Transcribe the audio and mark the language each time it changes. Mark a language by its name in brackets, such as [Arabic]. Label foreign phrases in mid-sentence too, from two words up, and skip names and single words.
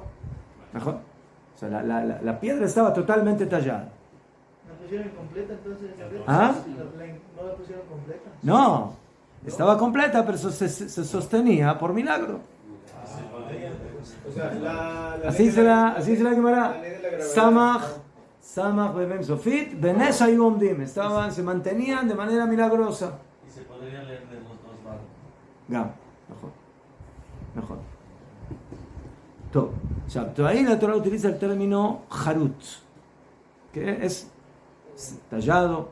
[Spanish] O sea, la piedra estaba totalmente tallada. ¿La pusieron completa entonces? ¿Ah? ¿No la pusieron completa? No, estaba completa, pero se sostenía por milagro. O sea, Así se la Gemara. [Hebrew] סמך במם סופית, בנס היו עומדים. [Spanish] Se mantenían de manera milagrosa. Y se podría leer de los dos lados. Gam, mejor. Ahí la Torah utiliza el término harut, que es tallado.